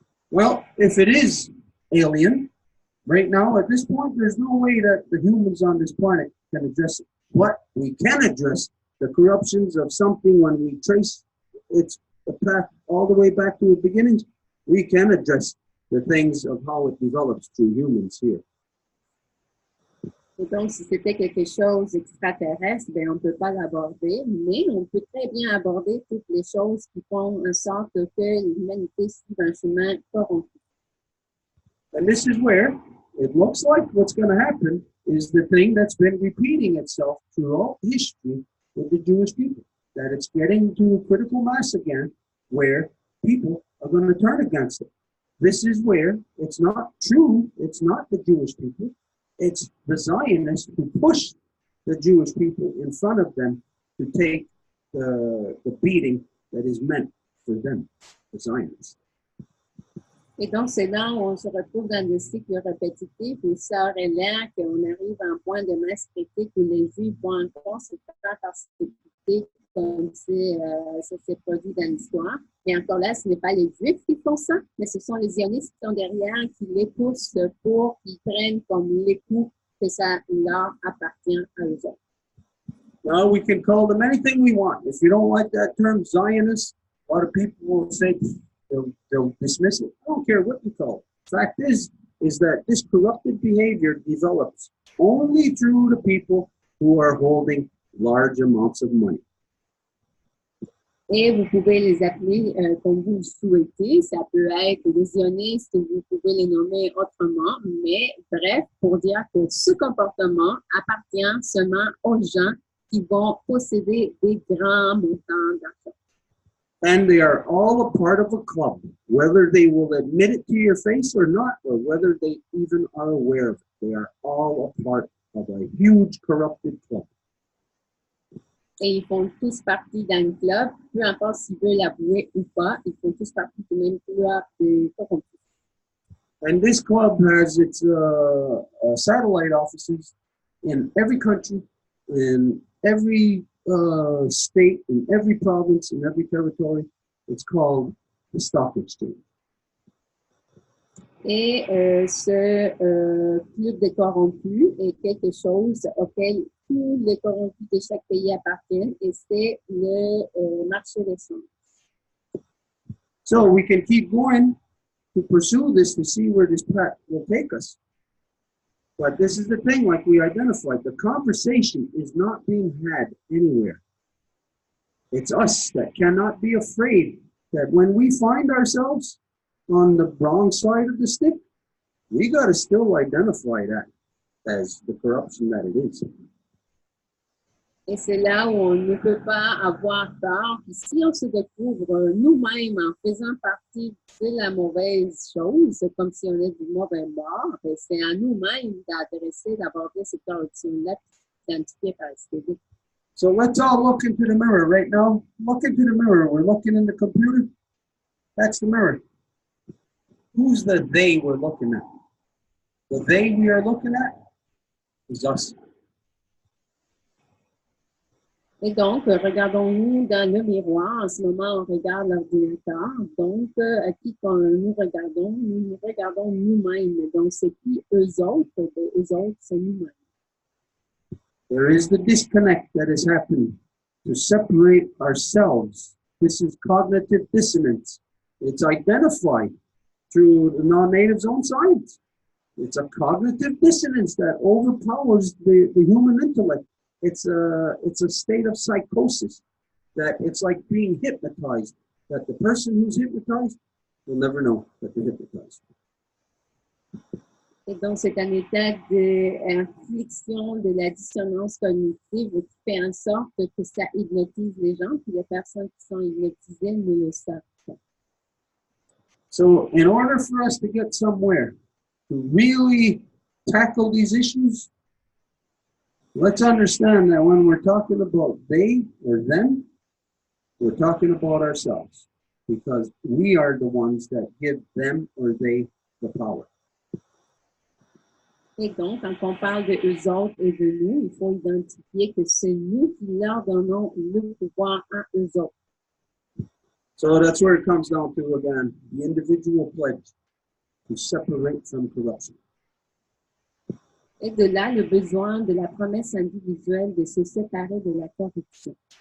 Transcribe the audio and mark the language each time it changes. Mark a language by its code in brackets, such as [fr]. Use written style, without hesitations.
[en] Well, if it is alien, right now, at this point, there's no way that the humans on this planet can address it. But we can address the corruptions of something when we trace its path all the way back to the beginnings. We can address the things of how it develops through humans here. [fr] Et donc, si c'était quelque chose d'extraterrestre, ben, on ne peut pas l'aborder, mais on peut très bien aborder toutes les choses qui font en sorte que l'humanité suive un chemin corrompu. [en] And this is where it looks like what's going to happen is the thing that's been repeating itself throughout history with the Jewish people, that it's getting to a critical mass again where people are going to turn against it. This is where it's not true, it's not the Jewish people, it's the Zionists who push the Jewish people in front of them to take the beating that is meant for them, the Zionists. [fr] Et donc, c'est là où on se retrouve dans des cycles répétitifs où ça aurait l'air qu'on arrive à un point de masse critique où les Juifs vont encore se faire persécuter comme ça s'est produit dans l'histoire. Et encore là, ce n'est pas les Juifs qui font ça, mais ce sont les Zionistes qui sont derrière, qui les poussent pour qu'ils prennent comme l'époux que ça leur appartient à eux autres. [en] Well, we can call them anything we want. If you don't like that term, Zionist, a lot of people will say, they'll dismiss it. I don't care what you call it. Fact is that this corrupted behavior develops only through the people who are holding large amounts of money. [fr] Et vous pouvez les appeler comme vous le souhaitez. Ça peut être les zionistes, vous pouvez les nommer autrement, mais bref, pour dire que ce comportement appartient seulement aux gens qui vont posséder des grands montants d'argent. [en] And they are all a part of a club, whether they will admit it to your face or not, or whether they even are aware of it. They are all a part of a huge corrupted club. [fr] Et ils font tous partie d'un club, peu importe s'ils veulent l'avouer ou pas, ils font tous partie du même club de corrompus. [en] And this club has its satellite offices in every country, in every state, in every province, in every territory. It's called the stock exchange. [fr] Et ce club de corrompus est quelque chose auquel tous les corrompus de chaque pays appartiennent, et c'est le marché des changes. [en] So we can keep going to pursue this to see where this path will take us. But this is the thing, like we identified, the conversation is not being had anywhere. It's us that cannot be afraid that when we find ourselves on the wrong side of the stick, we got to still identify that as the corruption that it is. [fr] Et c'est là où on ne peut pas avoir peur. Puis si on se découvre nous-mêmes en faisant partie de la mauvaise chose, comme si on est du mauvais bord, c'est à nous-mêmes d'adresser, d'aborder cette corruption-là, d'identifier par esthétique. [en] So let's all look into the mirror right now. Look into the mirror. We're looking in the computer. That's the mirror. Who's the they we're looking at? The they we are looking at is us. [fr] Et donc, regardons-nous dans le miroir. En ce moment, on regarde l'ordinateur. Donc, à qui nous regardons nous-mêmes. Donc, c'est qui eux autres? Eux autres, c'est nous-mêmes. [en] There is the disconnect that is happening to separate ourselves. This is cognitive dissonance. It's identified through the non-native's own science. It's a cognitive dissonance that overpowers the human intellect. It's a state of psychosis that it's like being hypnotized, that the person who's hypnotized will never know that they're hypnotized. [fr] Et donc, c'est un état d'infliction de la dissonance cognitive qui fait en sorte que ça hypnotise les gens, puis les personnes qui sont hypnotisées ne le savent pas. [en] So in order for us to get somewhere to really tackle these issues, let's understand that when we're talking about they or them, we're talking about ourselves, because we are the ones that give them or they the power. [fr] Et donc, quand on parle de eux autres et de nous, il faut identifier que c'est nous qui leur donnons le pouvoir à eux autres. [en] So that's where it comes down to, again, the individual pledge to separate from corruption. [fr] Et de là, le besoin de la promesse individuelle de se séparer de la corruption.